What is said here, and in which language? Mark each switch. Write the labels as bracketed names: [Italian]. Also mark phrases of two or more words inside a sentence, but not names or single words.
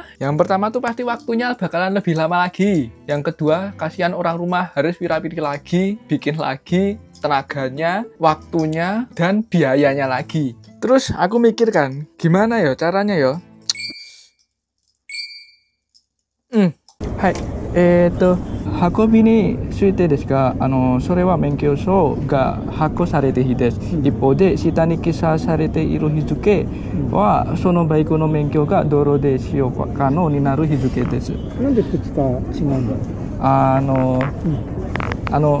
[Indonesian] Yang pertama tuh pasti waktunya bakalan lebih lama lagi. Yang kedua, kasihan orang rumah harus pilih-pilih lagi, bikin lagi, tenaganya, waktunya, dan biayanya lagi. Terus aku mikir kan, gimana ya caranya ya? [Japanese] Hai, 運びについてですが、それは免許証が発行されている日です。一方で、下に記載されている日付は、そのバイクの免許が道路で使用可能になる日付です。なんで2日違うんだろう。